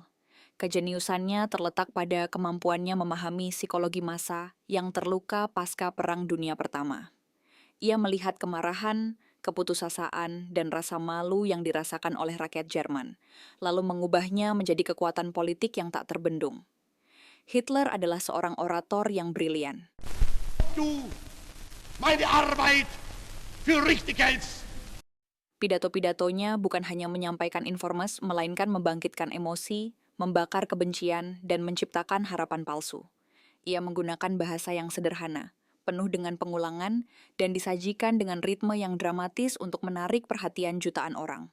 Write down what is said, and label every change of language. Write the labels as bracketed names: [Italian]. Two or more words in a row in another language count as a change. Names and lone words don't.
[Indonesian] Kejeniusannya terletak pada kemampuannya memahami psikologi massa yang terluka pasca Perang Dunia Pertama. Ia melihat kemarahan, keputusasaan, dan rasa malu yang dirasakan oleh rakyat Jerman, lalu mengubahnya menjadi kekuatan politik yang tak terbendung. Hitler adalah seorang orator yang brilian. [German] Du meine Arbeit für richtig hältst. [Indonesian] Pidato-pidatonya bukan hanya menyampaikan informasi, melainkan membangkitkan emosi, membakar kebencian, dan menciptakan harapan palsu. Ia menggunakan bahasa yang sederhana, penuh dengan pengulangan, dan disajikan dengan ritme yang dramatis untuk menarik perhatian jutaan orang.